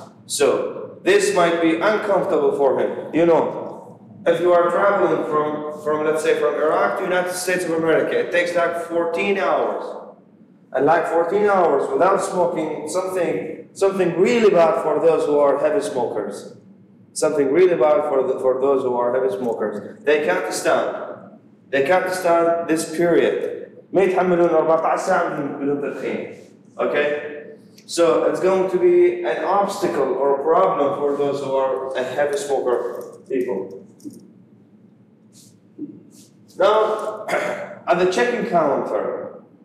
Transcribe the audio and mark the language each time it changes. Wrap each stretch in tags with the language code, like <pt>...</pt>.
<en>So, this might be uncomfortable for him. You know, if you are traveling from let's say, from Iraq to United States of America, it takes like 14 hours. And like 14 hours without smoking, something really bad for those who are heavy smokers. Something really bad for those who are heavy smokers. They can't stand. They can't stand this period.</en> <ar>ما يتحملون 14 ساعة بدون تدخين.</ar> <en>Okay? So it's going to be an obstacle or a problem for those who are a heavy smoker people. Now, at the check-in counter.</en>